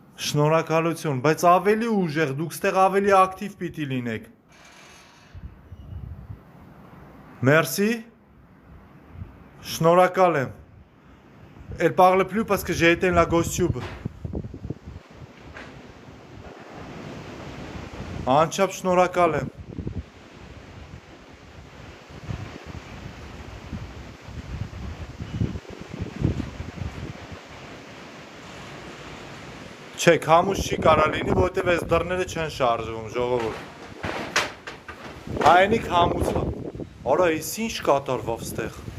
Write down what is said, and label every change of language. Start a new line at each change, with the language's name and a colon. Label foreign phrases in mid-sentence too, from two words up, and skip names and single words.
Armenian: Շնորհակալություն, բայց ավելի ուժեղ, դուք ստեղ ավելի ակտիվ պիտի լինեք։ Merci. Շնորհակալ եմ։
French: Elle parle plus parce que j'ai éteint la GhostTube.
Armenian: Անչափ շնորհակալ եմ։ Չէ, քամուց չի կարա լինի, որովհետև այս դռները չեն շարժվում, ժողովուրդ։ Այնի քամուց է։ Արա, այս ինչ կատարվավ ստեղ։